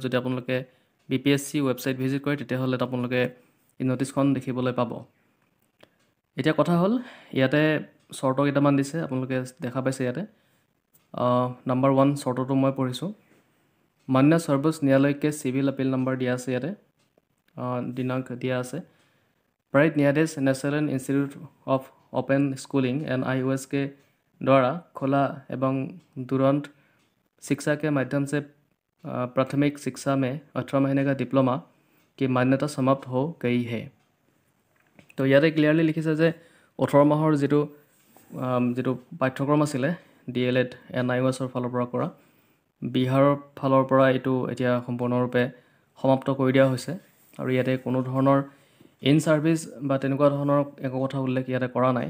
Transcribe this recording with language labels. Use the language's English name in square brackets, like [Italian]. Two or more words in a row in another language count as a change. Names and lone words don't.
[Assamese] যদি আপোনালোকে BPSC ৱেবছাইট ভিজিট কৰে তেতিয়াহ'লে আপোনালোকে এই নটিচখন দেখিবলৈ পাব। এতিয়া কথা হ'ল ইয়াতে চৰ্ত কেইটামান দিছে, আপোনালোকে দেখা পাইছে ইয়াতে। নম্বৰ 1 চৰ্তটো মই পঢ়িছোঁ। মান্য সৰ্বোচ্চ ন্যায়ালয়কে চিভিল আপিল নম্বৰ দিয়া আছে, ইয়াতে দিনাংক দিয়া আছে। [Hindi] प्राइड न्यायाधीश नेशनल इंस्टीट्यूट ऑफ ओपन स्कूलिंग NIOS के द्वारा खोला एवं तुरंत शिक्षा के माध्यम से प्राथमिक शिक्षा में 18 महीने का डिप्लोमा की मान्यता समाप्त हो गई है। [Assamese] तो ইয়াতে ক্লিয়াৰলি লিখিছে যে 18 মাহৰ যিটো পাঠ্যক্ৰম আছিলে DLED NIOSৰ ফালৰ পৰা কৰা, বিহাৰৰ ফালৰ পৰা এইটো এতিয়া সম্পূৰ্ণৰূপে সমাপ্ত কৰি দিয়া হৈছে আৰু ইয়াতে কোনো ধৰণৰ [English] in service [Assamese] বা তেনেকুৱা ধৰণৰ একো কথা উল্লেখ ইয়াতে কৰা নাই।